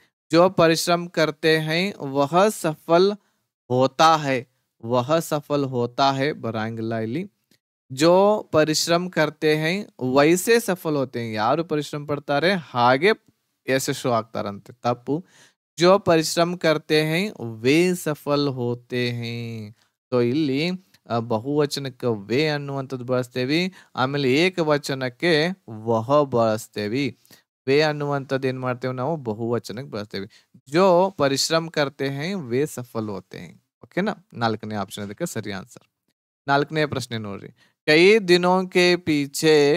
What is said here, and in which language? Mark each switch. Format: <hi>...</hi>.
<hi>ಜೋ ಪರಿಶ್ರಮ್ ಕರ್ತೆ high ವಹ Safal ಹೋತಾ high, ವಹ Safal ಹೋತಾ high</hi> <kn>ಬರಂಗಿಲ್ಲ ಇಲ್ಲಿ.</kn> <hi>ಜೋ ಪರಿಶ್ರಮ ಕರ್ತೆ ಹೈ ವೈಸೆ ಸಫಲ್ ಹೋತೆ ಹೈ,</hi> <kn>ಯಾರು ಪರಿಶ್ರಮ ಪಡ್ತಾರೆ ಹಾಗೆ ಯಶಸ್ಸು ಆಗ್ತಾರಂತೆ. ತಪ್ಪು.</kn> <hi>जो परिश्रम करते हैं वे सफल होते हैं.</hi> <kn>ಸೊ ಇಲ್ಲಿ ಬಹುವಚನಕ್ಕೆ ವೇ ಅನ್ನುವಂಥದ್ದು ಬಳಸ್ತೇವಿ, ಆಮೇಲೆ ಏಕವಚನಕ್ಕೆ ವಹ ಬಳಸ್ತೇವಿ. ವೇ ಅನ್ನುವಂಥದ್ದು ಏನ್ ಮಾಡ್ತೇವೆ ನಾವು ಬಹುವಚನಕ್ಕೆ ಬಳಸ್ತೇವಿ.</kn> <hi>ಜೋ ಪರಿಶ್ರಮ ಕರ್ತೆ ಹೈ ವೇ ಸಫಲ್ ಹೋತೆ ಹೈ.</hi> <kn>ಓಕೆನಾ, ನಾಲ್ಕನೇ ಆಪ್ಷನ್ ಅದಕ್ಕೆ ಸರಿ ಆನ್ಸರ್. ನಾಲ್ಕನೇ ಪ್ರಶ್ನೆ ನೋಡ್ರಿ,</kn> <hi>ಕೈ ದಿನೋಂಕೆ ಪೀಛೆ.</hi>